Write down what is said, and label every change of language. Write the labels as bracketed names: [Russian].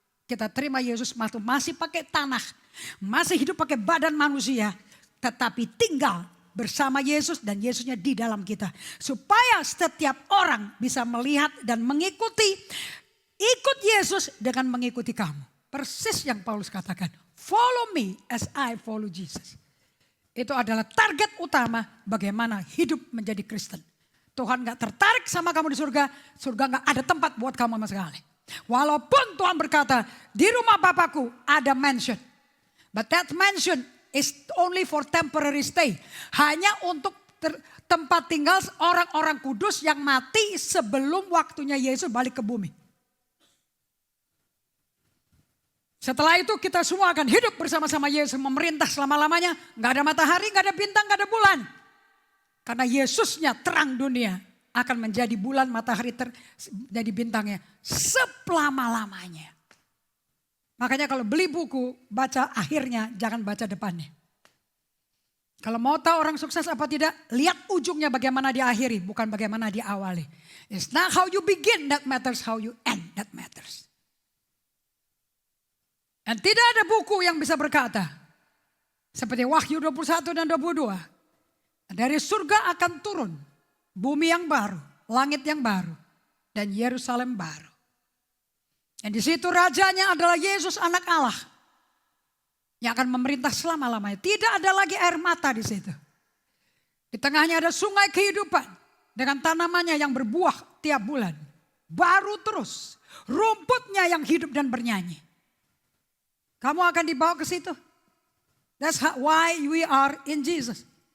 [Indonesian] Kita terima Yesus masih pakai tanah. Masih hidup pakai badan manusia. Tetapi tinggal bersama Yesus dan Yesusnya di dalam kita. Supaya setiap orang bisa melihat dan mengikuti. Ikut Yesus dengan mengikuti kamu. Persis yang Paulus katakan. [English] Follow me as I follow Jesus. [Indonesian] Itu adalah target utama bagaimana hidup menjadi Kristen. Tuhan gak tertarik sama kamu di surga. Surga gak ada tempat buat kamu sama sekali. Walaupun Tuhan berkata di rumah Bapakku ada mansion. [English] But that mansion is only for temporary stay. [Indonesian] Hanya untuk tempat tinggal orang-orang kudus yang mati sebelum waktunya Yesus balik ke bumi. Setelah itu kita semua akan hidup bersama-sama Yesus memerintah selama-lamanya. Gak ada matahari, gak ada bintang, gak ada bulan. Karena Yesusnya terang dunia akan menjadi bulan, matahari jadi bintangnya selama-lamanya. Makanya kalau beli buku, baca akhirnya, jangan baca depannya. Kalau mau tahu orang sukses apa tidak, lihat ujungnya bagaimana dia akhiri, bukan bagaimana dia awali. [English] It's not how you begin that matters, how you end that matters. [Indonesian] Dan tidak ada buku yang bisa berkata, seperti Wahyu 21 dan 22, dari surga akan turun bumi yang baru, langit yang baru, dan Yerusalem baru. Dan di situ rajanya adalah Yesus anak Allah yang akan memerintah selama-lamanya. Tidak ada lagi air mata di situ. Di tengahnya ada sungai kehidupan dengan tanamannya yang berbuah tiap bulan. Baru terus. Rumputnya yang hidup dan bernyanyi. Kamu akan dibawa ke situ. [English] That's why we are in Jesus.